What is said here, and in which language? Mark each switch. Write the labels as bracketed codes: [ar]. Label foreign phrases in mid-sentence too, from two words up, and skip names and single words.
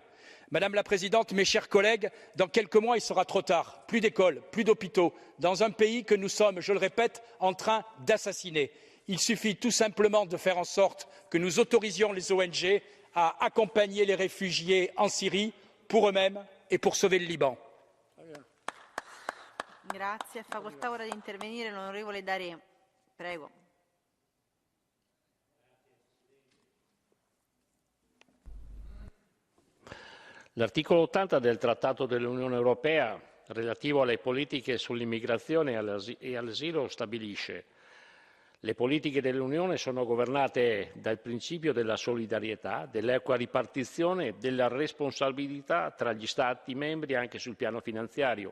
[fr] Madame la Présidente, mes chers collègues, dans quelques mois, il sera trop tard. Plus d'écoles, plus d'hôpitaux, dans un pays que nous sommes, je le répète, en train d'assassiner. Il suffit tout simplement de faire en sorte que nous autorisions les ONG à accompagner les réfugiés en Syrie pour eux-mêmes et pour sauver le Liban. [it] Grazie. Facoltà ora di intervenire l'onorevole Daré. Prego. L'articolo 80 del Trattato dell'Unione Europea relativo alle politiche sull'immigrazione e all'asilo stabilisce: le politiche dell'Unione sono governate dal principio della solidarietà, dell'equa ripartizione e della responsabilità tra gli Stati membri anche sul piano finanziario.